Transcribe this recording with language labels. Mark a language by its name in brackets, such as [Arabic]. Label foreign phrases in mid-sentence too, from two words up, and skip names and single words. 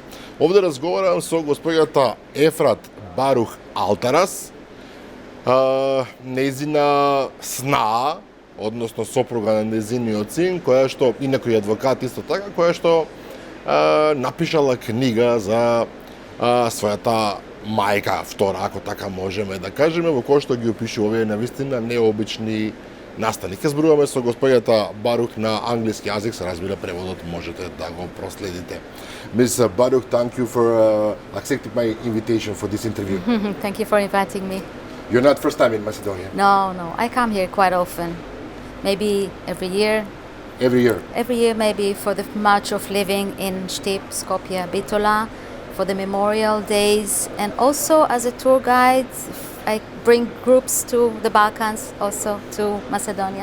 [Macedonian] Овде разговарам со господјата Ефрат Барух Алтарац, нејзина снаа, односно сопруга на нејзиниот син, која што, инаку и адвокат исто така, која што напишала книга за својата мајка, втора, ако така можеме да кажеме, во која што ги опишува овие навистина необични настани. Ке зборуваме со господјата Барух на англиски јазик, се разбира преводот можете да го проследите. [English] Ms. Baruch, thank you for accepting my invitation for this interview. Thank you for inviting me. You're not first time in Macedonia? No, I come here quite often. Maybe every year. Every year? Every year, maybe for the March of Living in Štip, Skopje, Bitola, for the Memorial Days, and also as a tour guide, I bring groups to the Balkans, also to Macedonia.